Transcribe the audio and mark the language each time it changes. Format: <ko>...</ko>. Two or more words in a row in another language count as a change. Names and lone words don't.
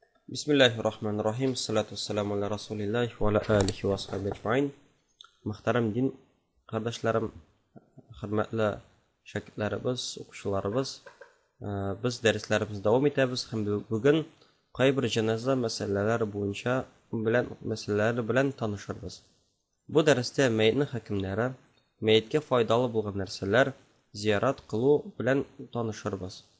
<ar>بسم الله الرحمن الرحيم. الصلاة والسلام على رسول الله وعلى آله وصحبه أجمعين.</ar> <uz>Muhtaram din qardoshlarim, hurmatli shogirdlarimiz, o'quvchilarimiz, biz darslarimizni davom etamiz hamda bugun qay bir janoza masalalari bo'yicha masalalar bilan tanishamiz. Bu darsda mayitning hukmlari, mayitga foydali bo'lgan narsalar, ziyorat qiluv bilan tanishamiz.</uz>